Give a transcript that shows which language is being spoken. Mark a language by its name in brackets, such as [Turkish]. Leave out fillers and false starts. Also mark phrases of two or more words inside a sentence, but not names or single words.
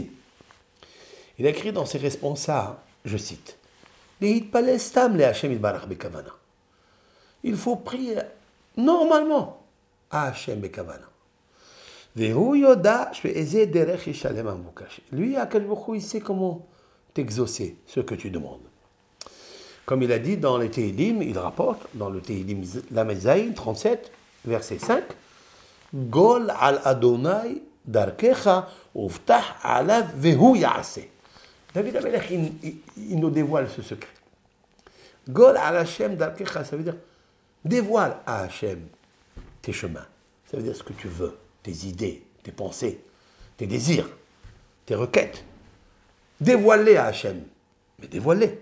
[French] Il a écrit dans ses responsables, je cite, il faut prier normalement à Hachem Bekavana. Lui, il sait comment t'exaucer ce que tu demandes. Comme il a dit dans les Tehilim, il rapporte dans le Tehilim [Hebrew] למד זין [French] 37, verset 5, [Hebrew] גול על אדני דרכך ובטח עליו והוא יעשה. [French] David Amelech, il nous dévoile ce secret. [Hebrew] גול על השם דרכך, [French] ça veut dire dévoile à Hashem tes chemins. Ça veut dire ce que tu veux, tes idées, tes pensées, tes désirs, tes requêtes. Dévoile-les à Hashem. Mais dévoile-les.